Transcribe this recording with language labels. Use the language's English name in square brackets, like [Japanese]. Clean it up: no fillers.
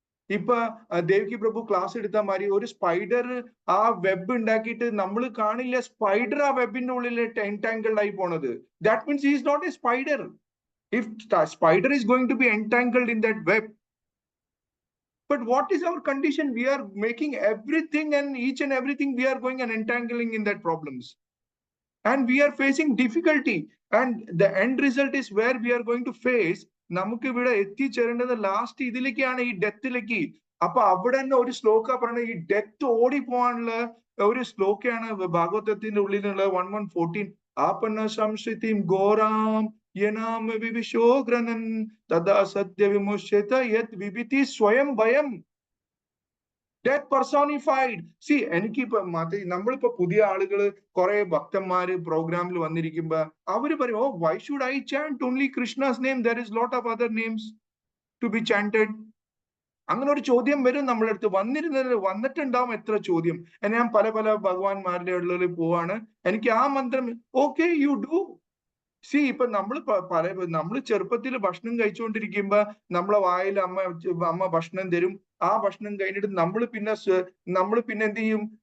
[Malayalam] ഇപ്പൊ ദേവകി പ്രഭു ക്ലാസ് എടുത്ത മാതിരി ഒരു സ്പൈഡർ ആ വെബ് ഉണ്ടാക്കിയിട്ട് നമ്മൾ കാണില്ല സ്പൈഡർ ആ വെബിന്റെ ഉള്ളിൽ എൻടാങ്കിൾഡ് ആയി പോണത്. [English] That means is not a spider. If spider is going to be entangled in that web. But what is our condition? We are making everything and each and everything we are going and entangling in that problems. And we are facing difficulty. And the end result is where we are going to face. [Malayalam] നമുക്ക് ഇവിടെ എത്തിച്ചേരേണ്ടത് last ഇതിലേക്കാണ്, ഈ ഡെത്തിലേക്ക്. അപ്പൊ അവിടെ തന്നെ ഒരു ശ്ലോക പറഞ്ഞ ഈ death ഓടിപ്പോവാനുള്ള ഒരു ശ്ലോകയാണ് ഭാഗവതത്തിന്റെ ഉള്ളിലുള്ള 1114. [Sanskrit] ആപന്ന സംശിതിം ഘോരാം യനാമ വിവിശോഗ്രനൻ തദാ സത്യ വിമുച്യത യത് വിഭിതി സ്വയം ഭയം. [English] Death personified. See, [Malayalam] എനിക്കിപ്പോ നമ്മളിപ്പോ പുതിയ ആളുകള് കുറെ ഭക്തന്മാര് പ്രോഗ്രാമിൽ വന്നിരിക്കുമ്പോ അവര് പറയും, ഓ [English] why should I chant only Krishna's name? There is lot of other names to be chanted. [Malayalam] അങ്ങനെ ഒരു ചോദ്യം വരും നമ്മളെ അടുത്ത്. വന്നിട്ടുണ്ടാവും എത്ര ചോദ്യം. ഞാൻ പല പല ഭഗവാന്മാരുടെ ഉള്ളിൽ പോവാണ്. എനിക്ക് ആ മന്ത്രം ഓക്കെ യു ഡു. സി ഇപ്പൊ നമ്മൾ ചെറുപ്പത്തിൽ ഭക്ഷണം കഴിച്ചുകൊണ്ടിരിക്കുമ്പോ നമ്മളെ വായിൽ അമ്മ ഭക്ഷണം തരും. ആ ഭക്ഷണം കഴിഞ്ഞിട്ട് നമ്മൾ പിന്നെ എന്ത് ചെയ്യും?